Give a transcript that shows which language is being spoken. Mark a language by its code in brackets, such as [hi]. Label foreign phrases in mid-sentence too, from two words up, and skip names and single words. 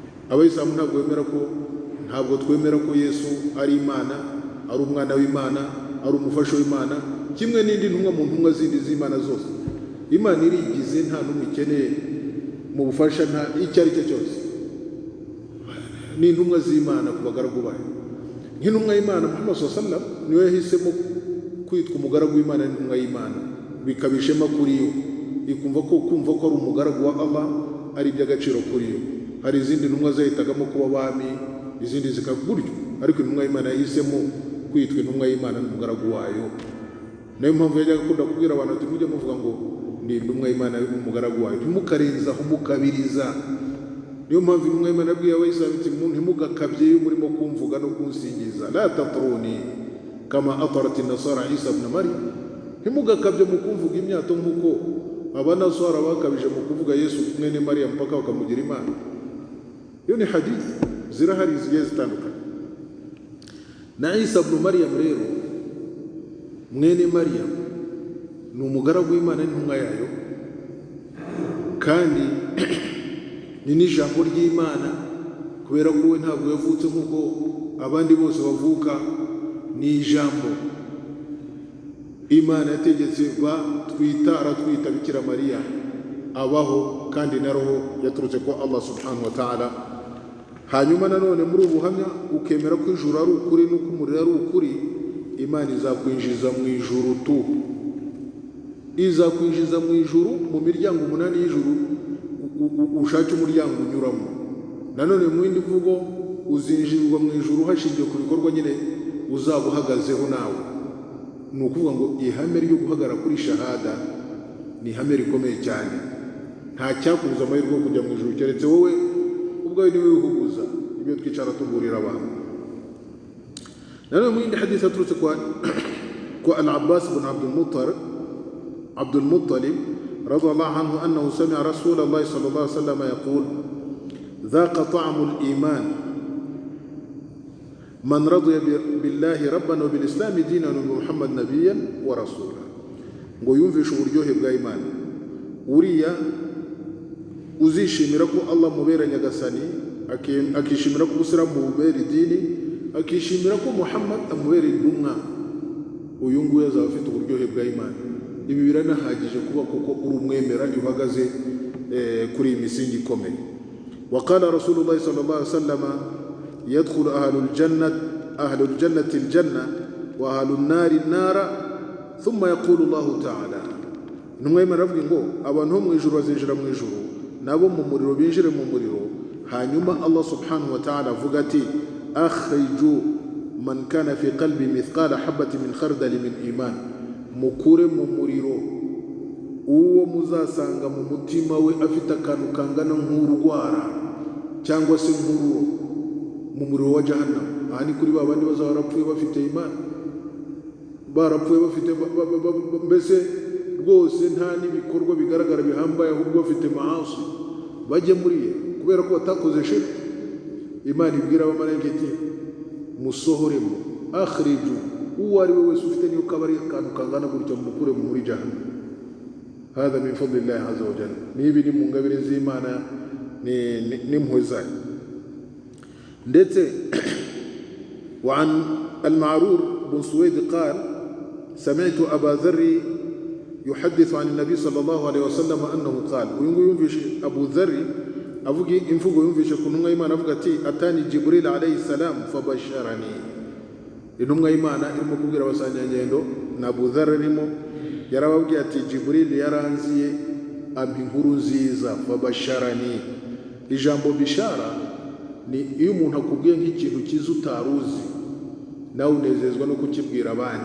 [rw] abayisilamu ntabwo twemera ko Yesu ari Imana, ari umwana w'Imana, ari umufasha w'Imana, kimwe n'indi ntumwa mu ntumwa zindi z'Imana zose. Imana irigize, nta n'umwe ikeneye mu bufasha, nta icyo ari cyo cyose. Ni intumwa z'Imana ku bagaragu bayo. Nk'intumwa y'Imana Muhammad [ar] صلى الله عليه وسلم [rw] niwe yahisemo kwitwa umugaragu w'Imana n'intumwa y'Imana, bikabishema kuri yo, ikumva ko ari umugaragu wa Allah ari iby'agaciro kuri yo. Hari izindi ntumwa zahitagamo kuba abami, izindi zikaguryo, ariko intumwa y'Imana yahisemo kwitwa intumwa y'Imana n'umugaragu wayo. Nayo mpamvu yajyaga akunda kubwira abantu ati mujye muvuga ngo ni intumwa y'Imana n'umugaragu wayo, ntimukarenzaho mukabiriza. Niyo mpamvu intumwa y'Imana yabwiye abayisilamu iti ntimugakabye iyo murimo kumvuga no kunsingiza, [ar] لا تطروني كما أطرت النصارى عيسى ابن مريم, [rw] ntimugakabye mu kumvuga imyato nk'uko abanasara bakabije mu kuvuga Yesu mwene Maryam mpaka bakamugira Imana. Iyo ni hadith zirahari zigiye zitandukanye. Na Isa ibn Maryam rero mwene Maryam ni umugaragu w'Imana n'intumwa yayo, kandi ni n'ijambo ry'Imana, kubera ko we ntabwo yavutse nk'uko abandi bose bavuka. Ni ijambo Imana yategetse aratwita Bikira Mariya abaho, kandi na roho yaturutse ko Allah [ar] سبحانه وتعالى. [rw] Hanyuma nanone muri ubu buhamya ukemera ko ijuru ari ukuri n'uko umuriro ari ukuri, Imana izakwinjiza mu ijuru tu, izakwinjiza mu ijuru mu miryango 8 y'ijuru, ushake umuryango unyuramo. Nanone mu yindi mvugo uzinjirwa mu ijuru hashingiye ku bikorwa nyine uzaba uhagazeho nawe. Ni ukuvuga ngo ihame ryo guhagarara kuri shahada ni ihame rikomeye cyane. Nta cyakubuza amahirwe yo kujya mu ijuru keretse wowe ubwawe niwe wihuguza ibyo twicara tuburira abantu. Nanone mu yindi hadith aturutse kwa Al-Abbas ibn Abdul Muttalib [ar] رضي الله عنه أنه سمع رسول الله صلى الله عليه وسلم يقول ذاق طعم الإيمان من رضي بالله ربا وبالإسلام دينا وبمحمد نبيا ورسولا. [rw] ngo yumvishe uburyohe bwa Imana, uriya uzishimira ko Allah mubera nyagasani, akishimira ko Ubusilamu bubera idini, akishimira ko Muhammad amubera intumwa, uyu nguyu azaba afite uburyohe bwa Imana. Ibi biranahagije kuba kuko uri umwemera uhagaze kuri iyi misingi ikomeye. [ar] وقال رسول الله صلى الله عليه وسلم يدخل أهل الجنة الجنة وأهل النار النار ثم يقول الله تعالى. [rw] Intumwa y'Imana iravuga ngo abantu bo mu ijuru bazinjira mu ijuru, nabo mu muriro binjire mu muriro. Hanyuma Allah [ar] سبحانه وتعالى [rw] avuga ati [ar] أخرجوا من كان في قلبه مثقال حبة من خردل من إيمان, [rw] mukure mu muriro uwo muzasanga mu mutima we afite akantu kangana nk'urwara cyangwa se nk'ururo mu muriro wa Jahannam. Aha ni kuri babandi bazaba barapfuye bafite Imana, barapfuye bafite mbese rwose nta n'ibikorwa bigaragara bihambaye, ahubwo bafite maasi, bajye muri ye kubera ko batakoze shirk. Imana ibwira abamarayika iti musohoremo, akhriju uwo ari we wese ufite niyo kaba ari akantu kangana gutya mukure muri Jahannam. [ar] هذا من فضل الله عز وجل, [rw] nibi ni mu ngabire z'Imana n'impuhwe zayo. [ar] Ndetse وعن المعرور بن سويد قال سمعت أبا ذر يحدث عن النبي صلى الله عليه وسلم أنه قال. [rw] Uyu nguyu yumvishe Abu Dharr avuga imvugo, yumvishe ku ntumwa y'Imana avuga ati [ar] أتاني جبريل عليه السلام فبشرني. [rw] Intumwa y'Imana irimo kubwira abasangendo na Abu Dharr arimo, yarababwiye ati Jibril yaranziye ampa inkuru nziza, fabasharani. Ijambo bishara ni iyo umuntu akubwiye nk'ikintu cyiza utaruzi, nawe unezezwa no kukibwira abandi.